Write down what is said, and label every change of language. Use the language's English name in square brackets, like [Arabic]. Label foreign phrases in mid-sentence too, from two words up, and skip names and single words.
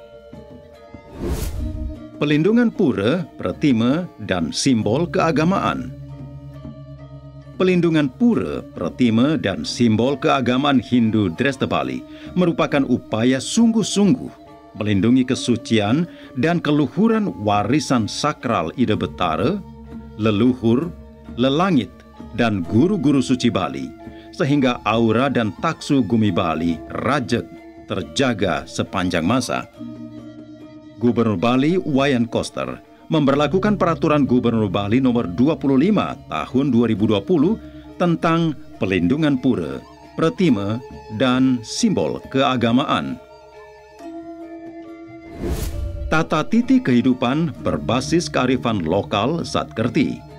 [Indonesian] Pelindungan pura, pratime, dan simbol keagamaan. Pelindungan pura, pratime, dan simbol keagamaan Hindu Dresta Bali merupakan upaya sungguh-sungguh melindungi kesucian dan keluhuran warisan sakral Ida Betara, leluhur, lelangit, dan guru-guru suci Bali, sehingga aura dan taksu Gumi Bali rajek terjaga sepanjang masa. Gubernur Bali Wayan Koster memberlakukan Peraturan Gubernur Bali Nomor 25 Tahun 2020 tentang pelindungan pura, pratime, dan simbol keagamaan. Tata titi kehidupan berbasis kearifan lokal Satkerti.